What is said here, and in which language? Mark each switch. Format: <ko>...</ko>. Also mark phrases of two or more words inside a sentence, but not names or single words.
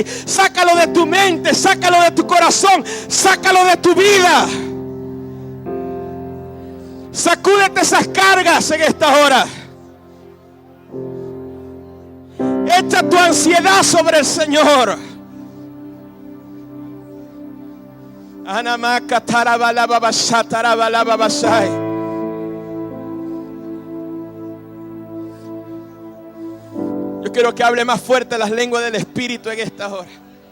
<es>Sácalo de tu mente, sácalo de tu corazón, sácalo de tu vida. Sacúdete esas cargas en esta hora. Echa tu ansiedad sobre el Señor. Anamaka tarabalababasha tarabalababashai. Yo quiero que hable más fuerte las lenguas del Espíritu en esta hora.</es>